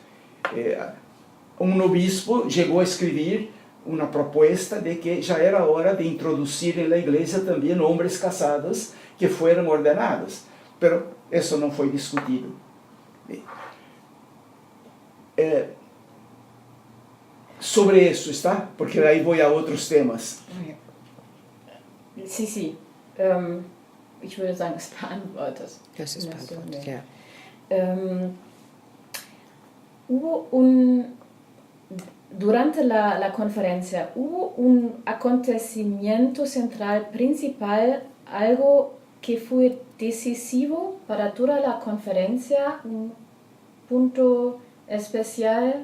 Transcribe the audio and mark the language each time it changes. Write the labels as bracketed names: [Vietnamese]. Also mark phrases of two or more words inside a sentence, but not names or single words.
[Spanish] Un obispo llegó a escribir una propuesta de que ya era hora de introducir en la iglesia también hombres casados que fueran ordenados, pero eso no fue discutido. Sobre eso, ¿está? Porque ahí voy a otros temas. Sí. [German] Ich würde sagen, es beantwortet. Das ist beantwortet, ja. [Spanish] durante la conferencia, ¿hubo un acontecimiento central principal, algo que fue decisivo para toda la conferencia, un punto especial?